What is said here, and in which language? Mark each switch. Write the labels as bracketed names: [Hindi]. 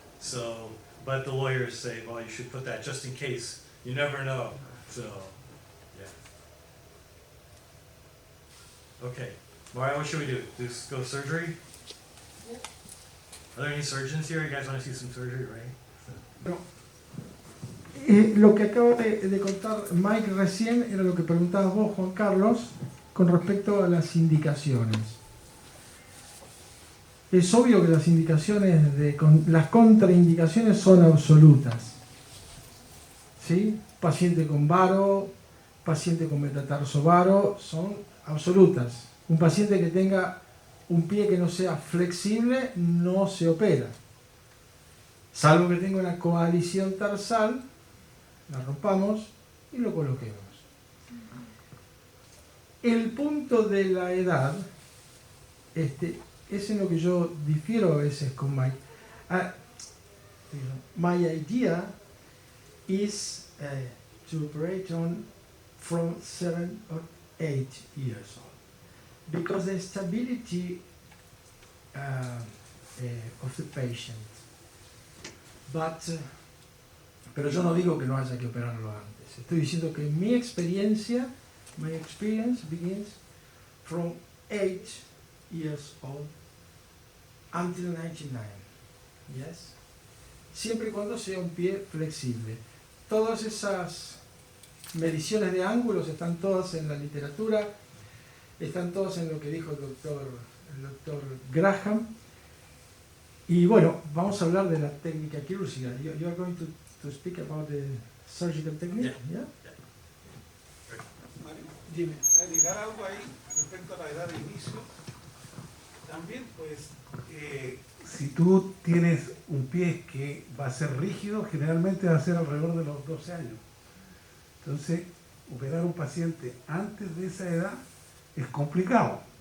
[English] So, but the lawyers say, well, you should put that just in case. You never know. So, yeah. Okay, Mario, what should we do? Just go surgery? Are there any surgeons here? You guys want to see some surgery, right? No. [Spanish] Lo que acabo de contar Mike recién era lo que preguntabas vos, Juan Carlos, con respecto a las indicaciones. Es obvio que las indicaciones, las contraindicaciones son absolutas. ¿Sí? Paciente con varo, paciente con metatarso varo, son absolutas. Un paciente que tenga un pie que no sea flexible no se opera. Salvo que tenga una coalición tarsal, la rompamos y lo coloquemos. El punto de la edad, es en lo que yo difiero a veces con Mike. [English] My idea is to operate on from 7 or 8 years old, because the stability of the patient. [Spanish] Pero yo no digo que no haya que operarlo antes. Estoy diciendo que mi experiencia, [English] my experience begins from 8 years old until 99. Yes? [Spanish] Siempre y cuando sea un pie flexible. Todas esas mediciones de ángulos están todas en la literatura, están todas en lo que dijo el doctor Graham. Y bueno, vamos a hablar de la técnica quirúrgica. [English] You are going to speak about the surgical technique? Yeah. [Spanish] Mario, Dime. agregar algo ahí respecto a la edad de inicio. También, pues, Si tú tienes un pie que va a ser rígido, generalmente va a ser alrededor de los 12 años. Entonces, operar a un paciente antes de esa edad es complicado.